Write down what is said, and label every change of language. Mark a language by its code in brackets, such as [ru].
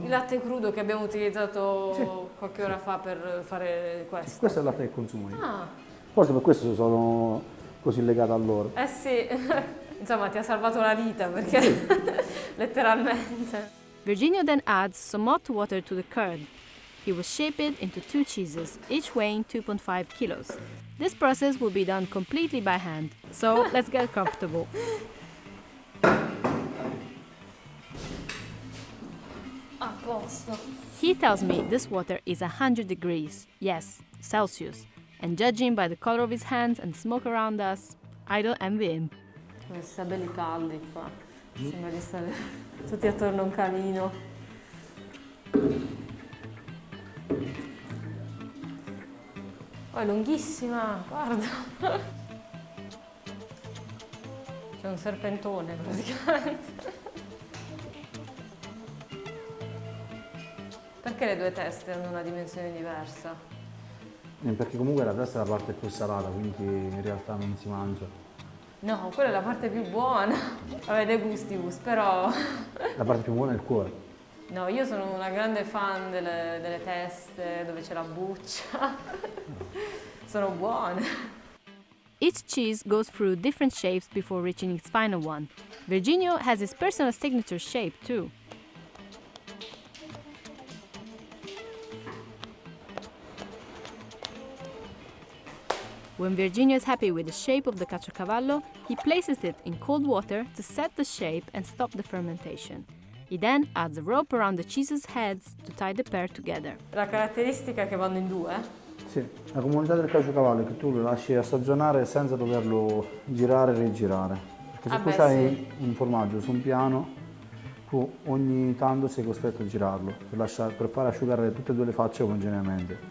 [it] Il latte crudo che abbiamo utilizzato qualche ora fa per fare questo. Questo è il latte che consumo io. Ah. Forse per questo sono così legato a loro. Eh sì, insomma ti ha salvato la vita perché letteralmente. [en] Virginio then adds some hot water to the curd. He will shape it into 2 cheeses, each weighing 2.5 kilos. This process will be done completely by hand, so let's get comfortable. [it] A posto. [en] He tells me this water is 100 degrees, yes, Celsius, and judging by the color of his hands and smoke around us, I don't envy him. [it] Sta belli caldi qua, sembra di stare tutti attorno a un camino. Oh, è lunghissima, guarda. C'è un serpentone praticamente. Perché le due teste hanno una dimensione diversa? Perché comunque la testa è la parte più salata, quindi in realtà non si mangia. No, quella è la parte più buona. Vabbè, de gustibus, però... La parte più buona è il cuore. No, io sono una grande fan delle teste, dove c'è la buccia. Sono buone. [en] Each cheese goes through different shapes before reaching its final one. Virginio has his personal signature shape too. When Virginio is happy with the shape of the caciocavallo, he places it in cold water to set the shape and stop the fermentation. He then adds a rope around the cheese's heads to tie the pair together. [it] La caratteristica è che vanno in due? Sì, la comunità del caciocavallo è che tu lo lasci assagionare senza doverlo girare e rigirare. Perché se tu hai un formaggio su un piano, tu ogni tanto sei costretto a girarlo per far asciugare tutte e due le facce omogeneamente.